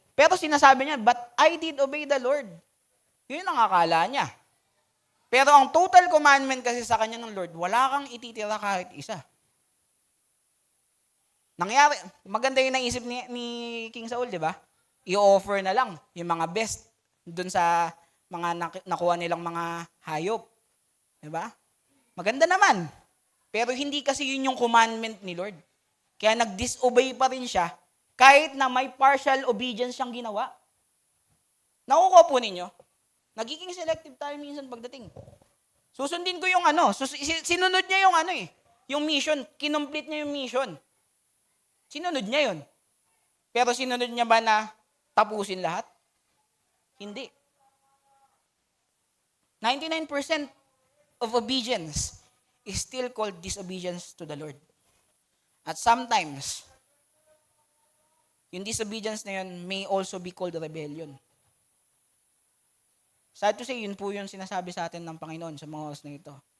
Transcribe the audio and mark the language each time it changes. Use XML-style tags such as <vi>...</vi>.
<tl>Pero sinasabi niya,</tl> <en>but I did obey the Lord.</en> <tl>Yun ang akala niya. Pero ang total commandment kasi sa kanya ng Lord, wala kang ititira kahit isa. Nangyari, maganda yung naisip ni King Saul, di ba? I-offer na lang yung mga best dun sa mga nakuha nilang mga hayop. Di ba? Maganda naman. Pero hindi kasi yun yung commandment ni Lord. Kaya nag-disobey pa rin siya kahit na may partial obedience siyang ginawa. Nakukuha po ninyo? Nagiging selective tayo minsan pagdating. Susundin ko yung sinunod niya yung yung mission. Kinomplete niya yung mission. Sinunod niya yun. Pero sinunod niya ba na tapusin lahat? Hindi.</tl> <en>99% of obedience is still called disobedience to the Lord. At sometimes, yung disobedience na yun may also be called rebellion.</en> <tl>Sad to say, yun po yung sinasabi sa atin ng Panginoon sa mga oras na ito.</tl>